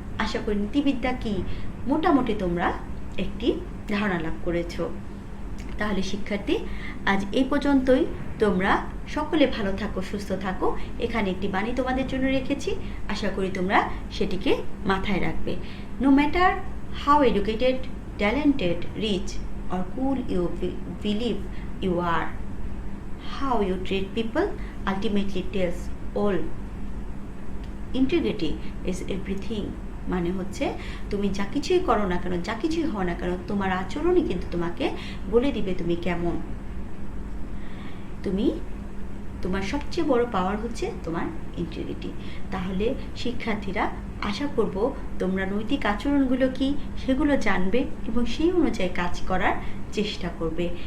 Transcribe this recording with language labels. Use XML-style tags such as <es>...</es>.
<bn>আশা করি নীতিবিদ্যা কি মোটামুটি তোমরা একটি ধারণা লাভ করেছো। তাহলে শিক্ষার্থী, আজ এই পর্যন্তই। তোমরা সকলে ভালো থাকো, সুস্থ থাকো। এখানে একটি বাণী তোমাদের জন্য রেখেছি, আশা করি তোমরা সেটিকে মাথায় রাখবে।</bn> <en>No matter how educated, talented, rich or cool you believe you are, how you treat people ultimately tells all. Integrity is everything.</en> <bn>মানে হচ্ছে তুমি যা কিছুই করো না কেন, যা কিছুই হও না কেন, তোমার আচরণই কিন্তু তোমাকে বলে দিবে তুমি কেমন। তোমার সবচেয়ে বড় পাওয়ার হচ্ছে তোমার ইন্টিগ্রিটি। তাহলে শিক্ষার্থীরা, আশা করব তোমরা নৈতিক আচরণগুলো কি সেগুলো জানবে এবং সেই অনুযায়ী কাজ করার চেষ্টা করবে।</bn>